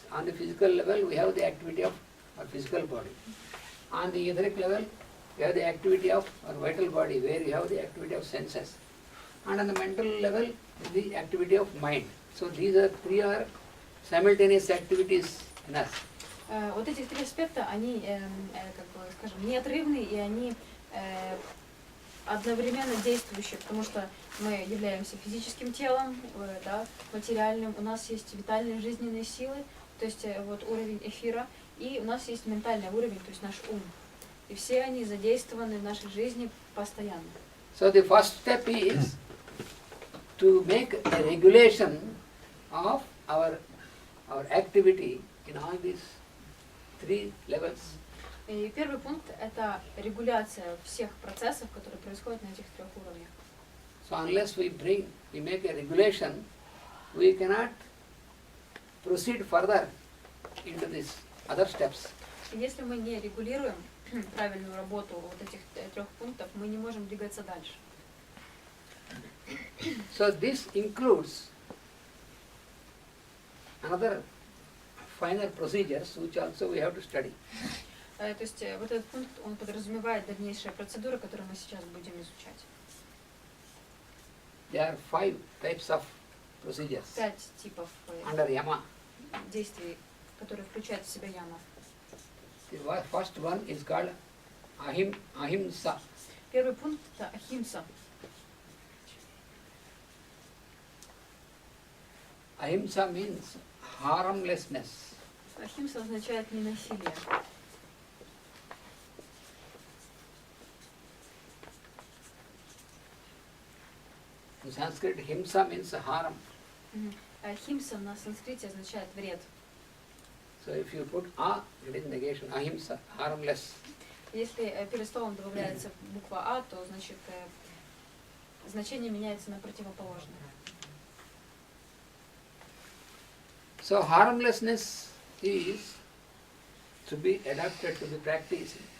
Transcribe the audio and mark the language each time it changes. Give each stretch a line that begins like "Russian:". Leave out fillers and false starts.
English: On the physical level, we have the activity of our physical body. On the etheric level, we have the activity of our vital body, where we have the activity of senses. And on the mental level, the activity of mind. So these are three are simultaneous activities in us.
Russian: Вот эти три аспекта, они, как бы, скажем, неотрывны, и они одновременно действующие, потому что мы являемся физическим телом, да, материальным, у нас есть витальные жизненные силы, то есть вот уровень эфира, и у нас есть ментальный уровень, то есть наш ум. И все они задействованы в нашей жизни постоянно.
English: So the first step is to make a regulation of our activity in all these three levels.
Russian: И первый пункт – это регуляция всех процессов, которые происходят на этих трех уровнях.
English: So unless we make a regulation, we cannot proceed further into these other steps.
Russian: И если мы не регулируем правильную работу вот этих трех пунктов, мы не можем двигаться дальше.
English: So this includes another finer procedures which also we have to study.
Russian: То есть вот этот пункт, он подразумевает дальнейшие процедуры, которые мы сейчас будем изучать.
English: There are 5 types of procedures
Russian: 5 типов
English: under yama.
Russian: действий, которые включают в себя яма.
English: The first one is called ahimsa.
Russian: Первый пункт – это ахимса.
English: Ahimsa means harmlessness.
Russian: Ахимса означает ненасилие.
English: In Sanskrit, himsa means harm.
Russian: Ахимса на санскрите означает вред.
English: So if you put a, it is negation, ahimsa, harmless.
Russian: Если перед словом добавляется буква А, то значит значение меняется на противоположное.
English: So harmlessness is to be adapted, to be practiced.